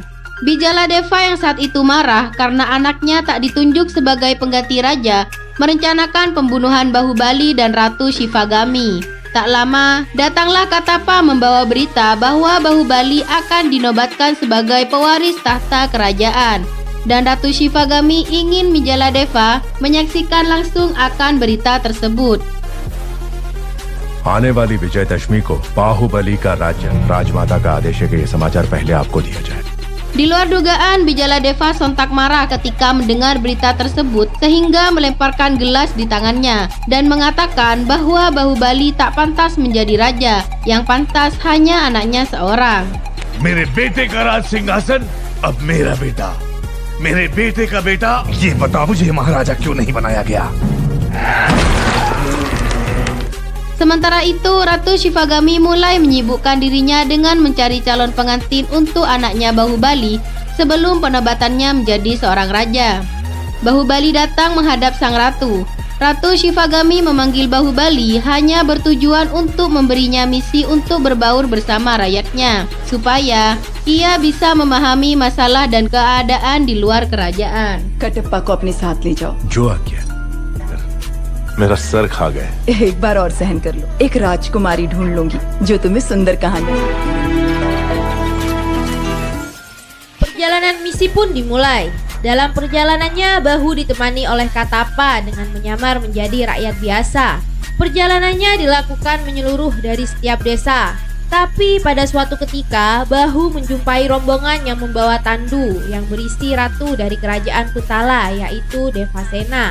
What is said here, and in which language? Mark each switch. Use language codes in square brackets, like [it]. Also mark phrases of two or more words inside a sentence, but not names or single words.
[id] Bijaladeva yang saat itu marah karena anaknya tak ditunjuk sebagai pengganti raja, merencanakan pembunuhan Bahubali dan Ratu Shivagami. Tak lama, datanglah Katappa membawa berita bahwa Bahubali akan dinobatkan sebagai pewaris tahta kerajaan. Dan Ratu Shivagami ingin Bijaladeva menyaksikan langsung akan berita tersebut. [hi] आने वाली विजयदशमी को बाहुबली का राज्य राजमाता का आदेश है कि ये समाचार पहले आपको दिया जाए। [id] Di luar dugaan, Bijaladeva sontak marah ketika mendengar berita tersebut sehingga melemparkan gelas di tangannya dan mengatakan bahwa Bahubali tak pantas menjadi raja, yang pantas hanya anaknya seorang. [hi] मेरे बेटे का राज सिंहासन अब मेरा बेटा, मेरे बेटे का बेटा, ये बताओ मुझे महाराजा क्यों नहीं बनाया गया? [id] Sementara itu, Ratu Shivagami mulai menyibukkan dirinya dengan mencari calon pengantin untuk anaknya Bahubali sebelum penobatannya menjadi seorang raja. Bahubali datang menghadap sang ratu. Ratu Shivagami memanggil Bahubali hanya bertujuan untuk memberinya misi untuk berbaur bersama rakyatnya, supaya ia bisa memahami masalah dan keadaan di luar kerajaan. [hi] कटप्पा को अपने साथ ले जाओ। जो आज्ञा। मेरा सर खा गए। एक बार और सहन कर लो, एक राजकुमारी ढूंढ लूंगी जो तुम्हें सुंदर कहानी। [id] Perjalanan misi pun dimulai. Dalam perjalanannya, Bahu ditemani oleh Katappa dengan menyamar menjadi rakyat biasa. Perjalanannya dilakukan menyeluruh dari setiap desa. Tapi pada suatu ketika, Bahu menjumpai rombongan yang membawa tandu yang berisi ratu dari kerajaan Kutala, yaitu Devasena.